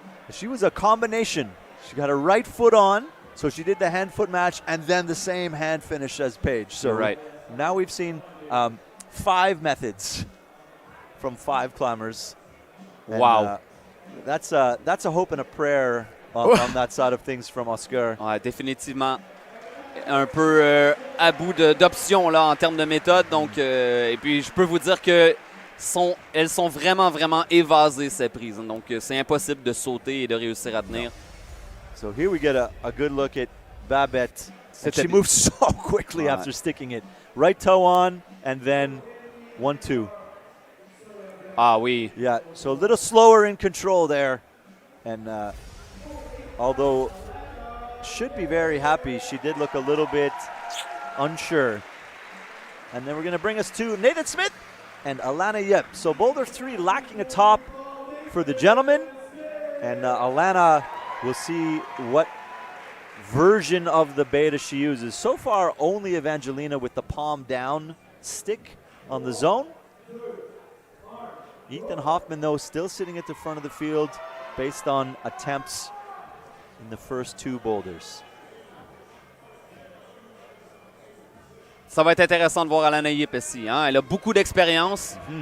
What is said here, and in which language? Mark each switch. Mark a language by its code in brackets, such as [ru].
[en] She was a combination. She got her right foot on, so she did the hand-foot match and then the same hand finish as Paige. So right. Now we've seen 5 methods from 5 climbers. And, wow. That's a hope and a prayer on that side of things from Oscar. [fr] Ouais, définitivement. Un peu à bout d'options là en termes de méthode. Donc, et puis je peux vous dire que elles sont vraiment, vraiment évasées, ces prises. Donc, c'est impossible de sauter et de réussir à tenir. [en] So here we get a good look at Babette. She moves so quickly after sticking it. Right toe on, and then 1-2. [fr] Ah oui. [en] Yeah, so a little slower in control there. And although should be very happy, she did look a little bit unsure. And then we're going to bring us to Nathan Smith and Alannah Yip. So Boulder 3 lacking a top for the gentlemen. And Alannah, we'll see what version of the beta she uses. So far, only Evangelina with the palm down stick on the zone. Ethan Hoffman, though, still sitting at the front of the field based on attempts in the first 2 boulders. [fr] Ça va être intéressant de voir Alannah Yip ici. Hein? Elle a beaucoup d'expérience.